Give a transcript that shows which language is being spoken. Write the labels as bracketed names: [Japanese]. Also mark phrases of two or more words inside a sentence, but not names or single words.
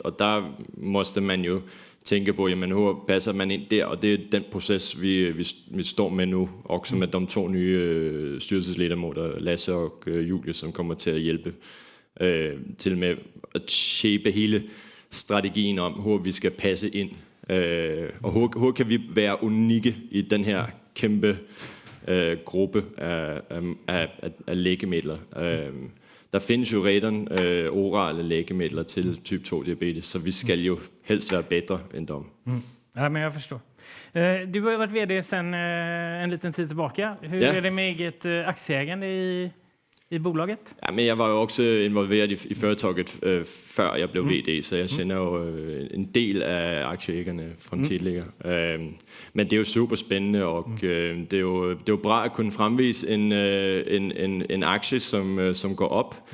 [Danish] Og der måste man jo tænke på, jamen, hvor passer man ind der, og det er den proces, vi står med nu, også med de 2 nye styrelsesledamöter, Lasse og Julie, som kommer til at hjælpe til med at shape hele strategien om, hvor vi skal passe ind, og hvor kan vi være unikke i den her kæmpe gruppe af lægemidler. Der findes jo redan orale lægemidler til type 2 diabetes, så vi skal jo helst være bedre end dem. [Swedish] Ja, men jag förstår. Du har ju varit vd sedan en liten tid tillbaka. Hur är det med eget aktieägande i bolaget? [Danish] Ja, men jeg var jo også involveret i företaget før jeg blev vd, så jeg kender jo en del af aktieägarna fra tidligere. Men det er jo super spændende, og det er jo bra at kunne fremvise en aktie, som går op.